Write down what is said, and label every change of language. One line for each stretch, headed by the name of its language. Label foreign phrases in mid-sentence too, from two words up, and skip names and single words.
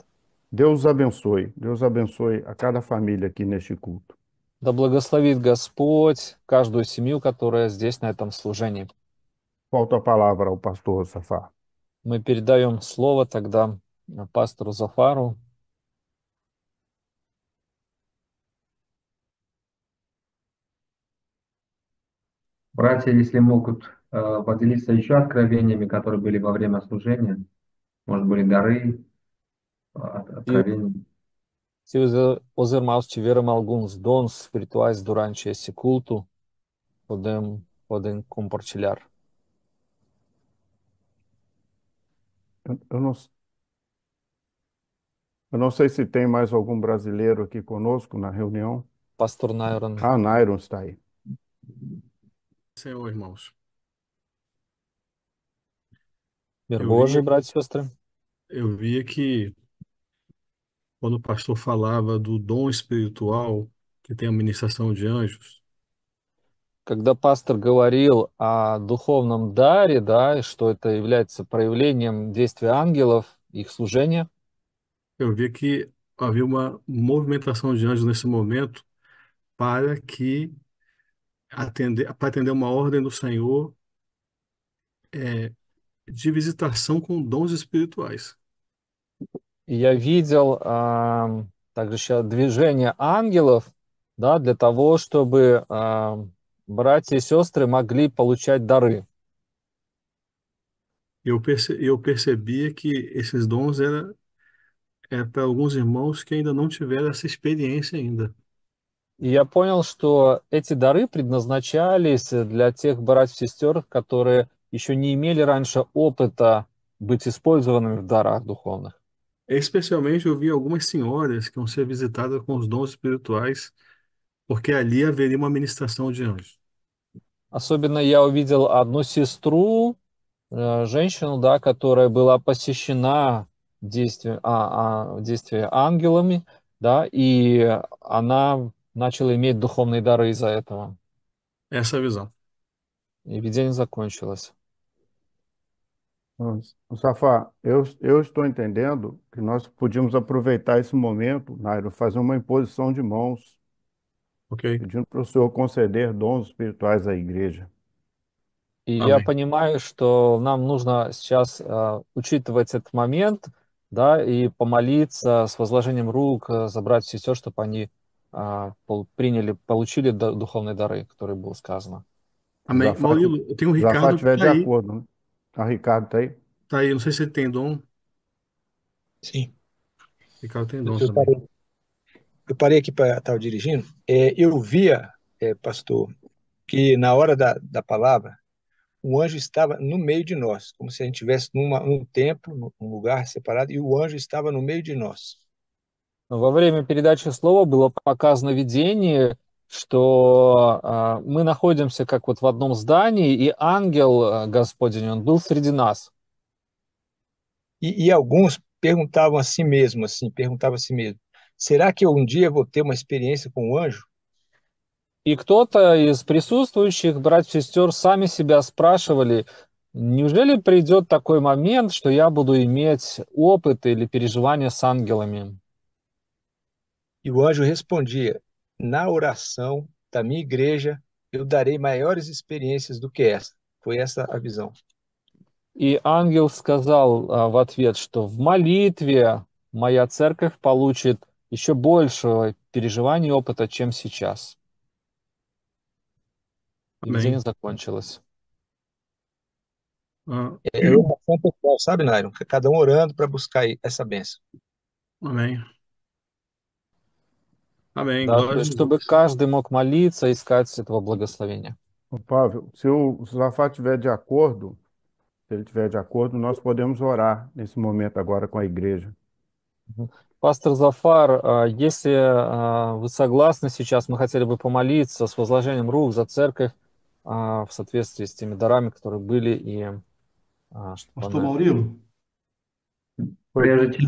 Portuguese: Deus abençoe. Deus abençoe a cada família aqui neste culto.
Russian: Да благословит Господь каждую семью, которая здесь на этом служении.
Portuguese: Volto a palavra ao pastor Safar.
Russian: Мы передаем слово тогда пастору Зафару. Братья, если могут поделиться еще откровениями, которые были во время slujenia, может, были dары,
Portuguese: E
Russian: откровения.
Portuguese: se os irmãos tiveram alguns dons espirituais durante esse culto, podem compartilhar. Eu não, eu não sei se tem mais algum brasileiro aqui conosco na reunião.
Russian: Пастор Найрон.
Portuguese: Ah, Nairon está aí. Senhor, irmãos.
Russian: Мир
Portuguese: Eu
Russian: Божий,
Portuguese: vi,
Russian: братья и сестры.
Portuguese: eu via que quando o pastor falava do dom espiritual, que tem a ministração de anjos,
Russian: когда пастор говорил о духовном даре, да, и что это является проявлением действия ангелов, их служения,
Portuguese: eu vi que havia uma movimentação de anjos nesse momento para que para atender uma ordem do Senhor é, de visitação com dons espirituais.
Russian: и я видел также сейчас движение ангелов, да, для того, чтобы братья и сестры могли получать дары.
Portuguese: Eu percebia que esses dons era para alguns irmãos que ainda não tiveram essa experiência ainda.
Russian: И я понял, что эти дары предназначались для тех братьев и сестер, которые еще не имели раньше опыта быть использованными в дарах духовных.
Portuguese: Especialmente eu vi algumas senhoras que vão ser visitadas com os dons espirituais, porque ali haveria uma ministração de anjos.
Russian: Особенно я увидел одну сестру, женщину, да, которая была посещена действие ангелами, да, и она начала иметь духовные дары из-за этого.
Portuguese: Essa é a visão.
Russian: И видение закончилось.
Portuguese: Safá, eu estou entendendo que nós podíamos aproveitar esse momento, Nairo, fazer uma imposição de mãos, Ok? pedindo para o Senhor conceder dons espirituais à igreja.
Russian: И я Аминь. понимаю, что нам нужно сейчас учитывать этот момент, да, и помолиться с возложением рук за братьев и сестер, чтобы они получили духовные дары, которые было сказано.
Portuguese: Amém. Maurilo, eu tenho o Zafá Ricardo que estiver tá de aí. acordo, né? Ah, Ricardo está aí? Tá aí, não sei se ele tem dom. Sim, Ricardo tem dom eu também. parei, eu parei aqui para estar dirigindo. Eu via, pastor, que na hora da palavra, o anjo estava no meio de nós, como se a gente estivesse num templo, num lugar separado, e o anjo estava no meio de nós.
Russian: Во время передачи слова было показано видение, что мы находимся как вот в одном здании, и ангел Господень, он был среди нас.
Portuguese: E alguns perguntavam a si mesmo, será que eu um dia vou ter uma experiência com o anjo?
Russian: И кто-то из присутствующих, братьев и сестер, сами себя спрашивали, неужели придет такой момент, что я буду иметь опыт или переживания с ангелами?
Portuguese: E o anjo respondia, na oração da minha igreja, eu darei maiores experiências do que essa. Foi essa a visão.
Russian: И ангел сказал в ответ, что в молитве моя церковь получит еще больше переживаний и опыта, чем сейчас. И видение
Portuguese: Amém.
Russian: закончилось. Ah,
Portuguese: É oração pessoal, sabe, Nairo? Cada um orando para buscar essa bênção. amém. Amém.
Russian: Да, то
Portuguese: Glória a
Russian: есть, чтобы
Portuguese: Jesus.
Russian: каждый мог молиться, искать этого благословения.
Portuguese: Ô, Pablo, se o Zafá estiver de acordo, se ele estiver de acordo, nós podemos orar nesse momento agora com a igreja. Мгм.
Russian: Пастор Зафар, если вы согласны сейчас, мы хотели бы помолиться с возложением рук за церковь в соответствии с теми дарами, которые были, и чтобы
Portuguese: Pastor
Russian: она...
Portuguese: Maurilo,
Russian: Прежде
Portuguese: é